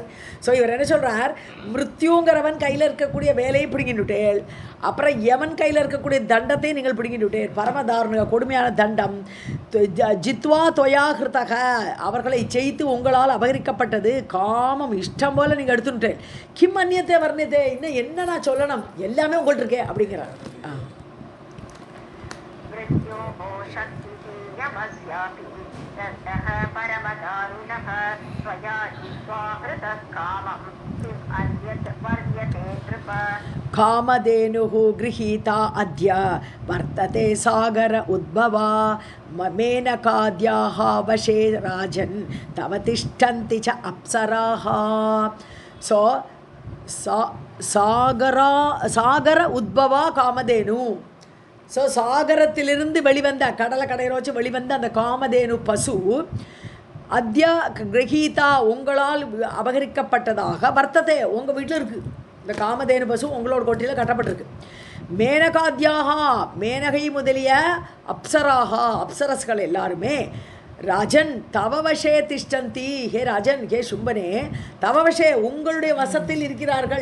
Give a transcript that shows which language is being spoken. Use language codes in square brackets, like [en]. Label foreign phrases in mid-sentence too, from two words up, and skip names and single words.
[ta] ஸோ இவர் என்ன சொல்கிறார், மிருத்யுங்கிறவன் கையில் இருக்கக்கூடிய வேலையை பிடிங்கிட்டுட்டேள், அப்புறம் யமன் கையில் இருக்கக்கூடிய தண்டத்தை நீங்கள் பிடிங்கிட்டுட்டேள். பரமதாருண கொடுமையான தண்டம். [sa] जित्वा त्वया हृताः, [ta] அவர்களை ஜெயித்து உங்களால் அபகரிக்கப்பட்டது. காமம் இஷ்டம் போல் நீங்கள் எடுத்துட்டேன். [sa] किम् अन्यत् वर्ण्यते, [ta] இன்னும் என்ன நான் சொல்லணும், எல்லாமே உங்கள்கிட்ட இருக்கே அப்படிங்கிறார். [sa] कामधेनुः गृहीता अद्य वर्तते सागर उद्भवा मेनकाद्याः वशे राजन् तव तिष्ठन्ति च अप्सराः. सो सागर उद्भवा कामधेनु, [ta] ஸோ சாகரத்திலிருந்து வெளிவந்த கடலை கடையை வச்சு வெளிவந்த அந்த காமதேனு பசு [sa] अद्य गृहीता [ta] உங்களால் அபகரிக்கப்பட்டதாக வர்த்ததே உங்கள் வீட்டில் இருக்குது. இந்த காமதேனு பசு உங்களோட கொட்டியில் கட்டப்பட்டிருக்கு. மேனகாத்யாகா மேனகை முதலிய அப்சராகா அப்சரஸ்கள் எல்லாருமே [sa] राजन् तव वशे तिष्ठन्ति हे राजन् [ta] ஹே சும்பனே தவவசே உங்களுடைய வசத்தில் இருக்கிறார்கள்.